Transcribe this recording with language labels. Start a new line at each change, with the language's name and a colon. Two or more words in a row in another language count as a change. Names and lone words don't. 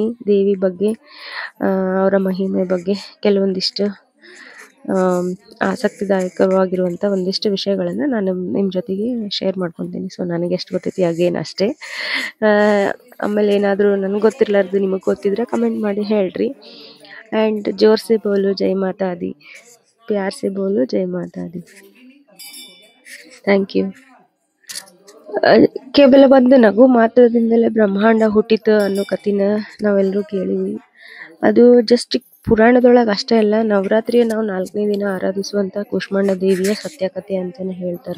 Kannada: ದೇವಿ ಬಗ್ಗೆ ಅವರ ಮಹಿಮೆ ಬಗ್ಗೆ ಕೆಲವೊಂದಿಷ್ಟು ಆಸಕ್ತಿದಾಯಕವಾಗಿರುವಂಥ ಒಂದಿಷ್ಟು ವಿಷಯಗಳನ್ನು ನಾನು ನಿಮ್ಮ ಜೊತೆಗೆ ಶೇರ್ ಮಾಡ್ಕೊತೀನಿ. ಸೊ ನನಗೆ ಎಷ್ಟು ಗೊತ್ತೈತಿ ಅಗೇನ್ ಅಷ್ಟೇ. ಆಮೇಲೆ ಏನಾದರೂ ನನಗೆ ಗೊತ್ತಿರಲಾರ್ದು ನಿಮಗೆ ಗೊತ್ತಿದ್ರೆ ಕಮೆಂಟ್ ಮಾಡಿ ಹೇಳ್ರಿ.
Hindi: एंड जोर से बोलो जय माता दी, प्यार से बोलो जय माता दी.
English: thank you.
Kannada: ಕೇವಲ ಒಂದು ನಗು ಮಾತ್ರದಿಂದಲೇ ಬ್ರಹ್ಮಾಂಡ ಹುಟ್ಟಿತು ಅನ್ನೋ ಕಥೆನ ನಾವೆಲ್ಲರೂ ಕೇಳೀವಿ. ಅದು ಜಸ್ಟ್ ಪುರಾಣದೊಳಗೆ ಅಷ್ಟೇ ಅಲ್ಲ, ನವರಾತ್ರಿಯ ನಾವು 4ನೇ ದಿನ ಆರಾಧಿಸುವಂಥ ಕೂಷ್ಮಾಂಡ ದೇವಿಯ ಸತ್ಯಕಥೆ ಅಂತಲೇ ಹೇಳ್ತಾರೆ.